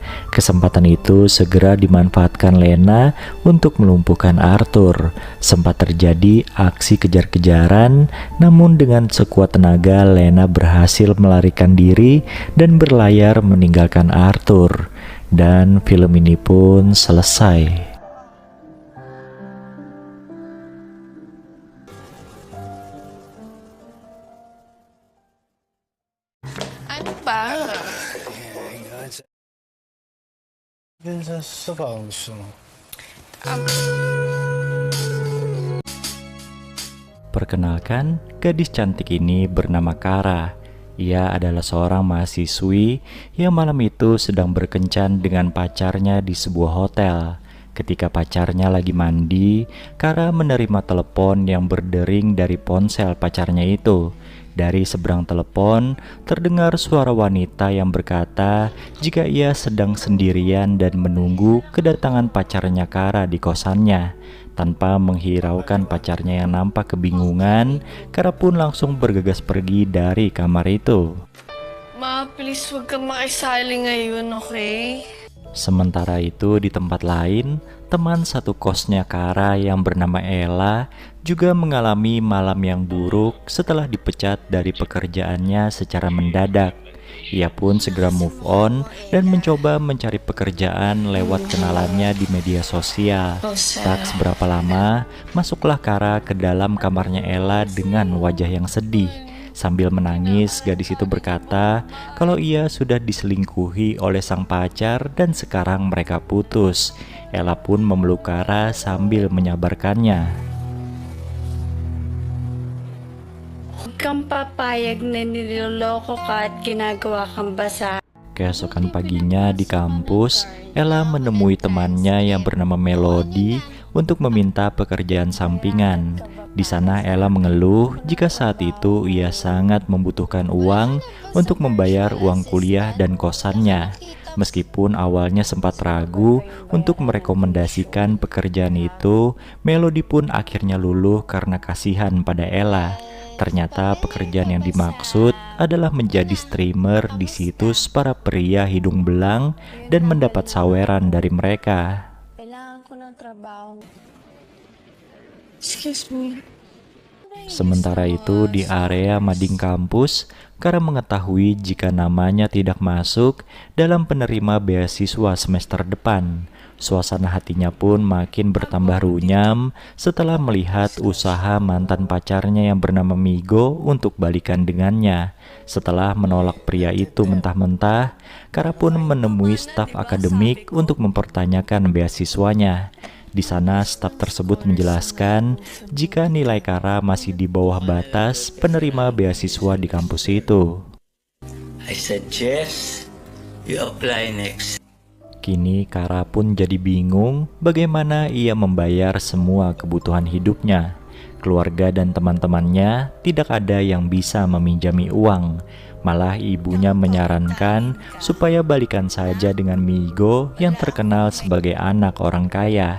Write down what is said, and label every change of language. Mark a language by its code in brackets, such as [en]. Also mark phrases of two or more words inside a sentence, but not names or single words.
[id] Kesempatan itu segera dimanfaatkan Lena untuk melumpuhkan Arthur. Sempat terjadi aksi kejar-kejaran, namun dengan sekuat tenaga Lena berhasil melarikan diri dan berlayar meninggalkan Arthur. Dan film ini pun selesai. [tl] Ano ba? Yan sa sofa kung gusto mo. [id] Perkenalkan, gadis cantik ini bernama Kara. Ia adalah seorang mahasiswi yang malam itu sedang berkencan dengan pacarnya di sebuah hotel. Ketika pacarnya lagi mandi, Kara menerima telepon yang berdering dari ponsel pacarnya itu. Dari seberang telepon, terdengar suara wanita yang berkata jika ia sedang sendirian dan menunggu kedatangan pacarnya Kara di kosannya. Tanpa menghiraukan pacarnya yang nampak kebingungan, Kara pun langsung bergegas pergi dari kamar itu. [tl] Ma, please wag kang makisali ngayon, okay? [id] Sementara itu di tempat lain, teman satu kosnya Kara yang bernama Ella juga mengalami malam yang buruk setelah dipecat dari pekerjaannya secara mendadak. Ia pun segera [en] move on [id] dan mencoba mencari pekerjaan lewat kenalannya di media sosial. Tak seberapa lama, masuklah Kara ke dalam kamarnya Ella dengan wajah yang sedih. Sambil menangis, gadis itu berkata kalau ia sudah diselingkuhi oleh sang pacar dan sekarang mereka putus. Ella pun memeluk Kara sambil menyabarkannya. [tl] Huwag kang papayag na niloloko ka at ginagawa kang basa. [id] Keesokan paginya di kampus, Ella menemui temannya yang bernama Melody untuk meminta pekerjaan sampingan. Di sana Ella mengeluh jika saat itu ia sangat membutuhkan uang untuk membayar uang kuliah dan kosannya. Meskipun awalnya sempat ragu untuk merekomendasikan pekerjaan itu, Melody pun akhirnya luluh karena kasihan pada Ella. Ternyata pekerjaan yang dimaksud adalah menjadi streamer di situs para pria hidung belang dan mendapat saweran dari mereka. [tl] Kailangan ko ng trabaho. [en] Excuse me. [id] Sementara itu di area mading kampus, Kara mengetahui jika namanya tidak masuk dalam penerima beasiswa semester depan. Suasana hatinya pun makin bertambah runyam setelah melihat usaha mantan pacarnya yang bernama Migo untuk balikan dengannya. Setelah menolak pria itu mentah-mentah, Kara pun menemui staf akademik untuk mempertanyakan beasiswanya. Di sana staf tersebut menjelaskan jika nilai Kara masih di bawah batas penerima beasiswa di kampus itu. [en] I suggest you apply next. [id] Kini Kara pun jadi bingung bagaimana ia membayar semua kebutuhan hidupnya. Keluarga dan teman-temannya tidak ada yang bisa meminjami uang. Malah ibunya menyarankan supaya balikan saja dengan Migo yang terkenal sebagai anak orang kaya.